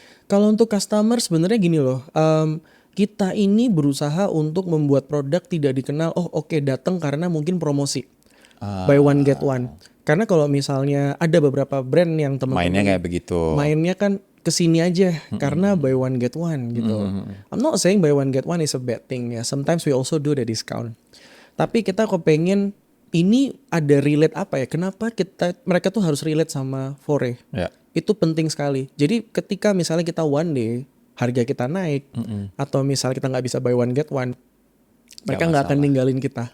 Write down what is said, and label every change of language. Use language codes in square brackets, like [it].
[id] Kalau untuk customer sebenarnya gini loh. Kita ini berusaha untuk membuat produk tidak dikenal. Oh oke, datang karena mungkin promosi. Buy one get one. Karena kalau misalnya ada beberapa brand yang teman-teman mainnya kayak begitu. Mainnya kan kesini aja karena buy one get one gitu. [en] I'm not saying buy one get one is a bad thing [id] ya. [en] Sometimes we also do the discount. [id] Tapi kita kepengen ini ada relate apa ya? Kenapa mereka tuh harus relate sama fore? Itu penting sekali. Jadi ketika misalnya kita [en] one day [id] harga kita naik atau misalnya kita nggak bisa buy one get one, mereka nggak akan ninggalin kita.